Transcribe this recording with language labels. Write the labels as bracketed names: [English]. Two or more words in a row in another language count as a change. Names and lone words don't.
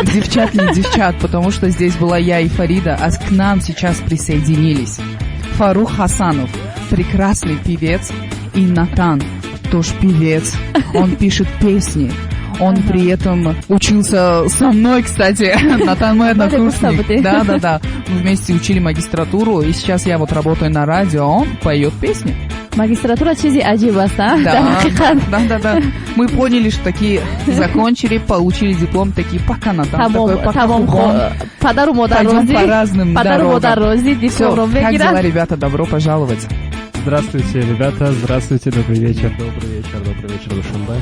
[Russian] Девчат не девчат, потому что здесь была я и Фарида, а к нам сейчас присоединились Фарух Хасанов, прекрасный певец, и Натан, тоже певец. Он пишет песни. Он при этом учился со мной, кстати. Натан мой однокурсник. Да. Мы вместе учили магистратуру, и сейчас я вот работаю на радио, а он поет песни. [Tajik] Магистратура чизи аджибаст, [Russian] да? Да. Мы поняли, что такие закончили, получили диплом, такие пока Натан, пока Хубон. Пойдем по разным дорогам. Все, как дела, ребята? Добро пожаловать. Здравствуйте, ребята, здравствуйте, добрый вечер, Душанбе.